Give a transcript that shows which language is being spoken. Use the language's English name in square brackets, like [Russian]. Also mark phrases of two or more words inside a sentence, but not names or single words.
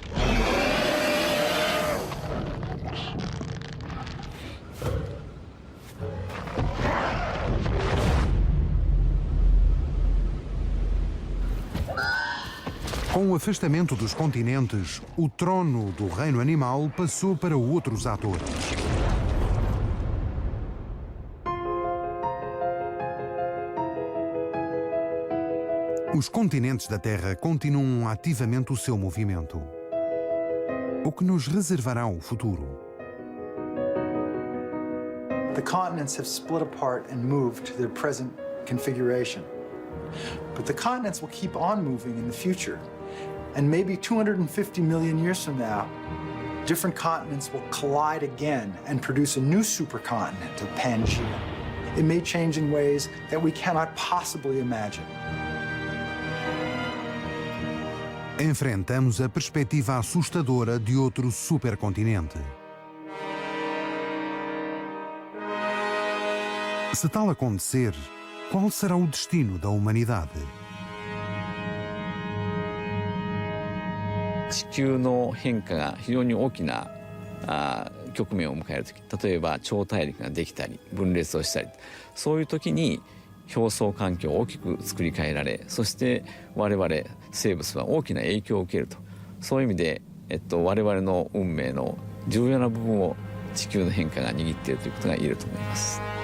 [Portuguese] Com o afastamento dos continentes, o trono do reino animal passou para outros atores. Os continentes da Terra continuam ativamente o seu movimento. O que nos reservará o futuro? [English] The continents have split apart and moved to their present configuration. But the continents will keep on moving in the future. And maybe 250 million years from now, different continents will collide again and produce a new supercontinent of Pangaea. It may change in ways that we cannot possibly imagine. [Portuguese] Enfrentamos a perspectiva assustadora de outro supercontinente. Se tal acontecer, qual será o destino da humanidade? [Japanese] 地球の変化が非常に大きな局面を迎える時、例えば超大陸ができたり分裂をしたり、そういう時に表層環境を大きく作り変えられ、そして我々生物は大きな影響を受けると、そういう意味で、我々の運命の重要な部分を地球の変化が握っているということが言えると思います。